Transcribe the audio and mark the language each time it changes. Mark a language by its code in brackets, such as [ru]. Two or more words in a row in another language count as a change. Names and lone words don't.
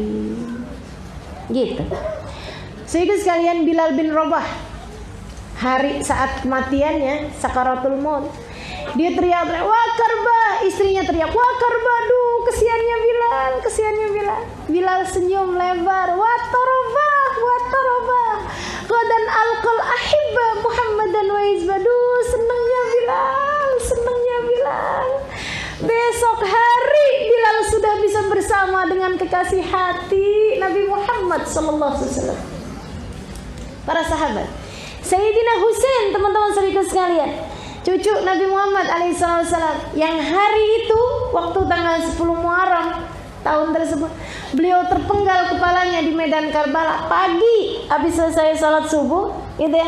[id] Gitu. Sehingga sekalian Bilal bin Rabah, hari saat kematiannya, sakaratul maut, dia teriak-teriak, [ar] "واكرباه!" [id] Istrinya teriak, [ar] "واكرباه, [id] aduh kesiannya Bilal." Bilal senyum lebar, [ar] "واطرباه. غدا ألقى الأحبة محمدا وحزبه." [id] Senangnya Bilal. Besok hari Bilal sudah bisa bersama dengan kekasih hati Nabi Muhammad [ar] صلى الله عليه وسلم. [id] Para sahabat, Sayyidina Husain, teman-teman sekalian, cucu Nabi Muhammad alaihissalam, yang hari itu waktu tanggal 10 Muharram tahun tersebut beliau terpenggal kepalanya di medan Karbala pagi habis selesai salat subuh, gitu ya.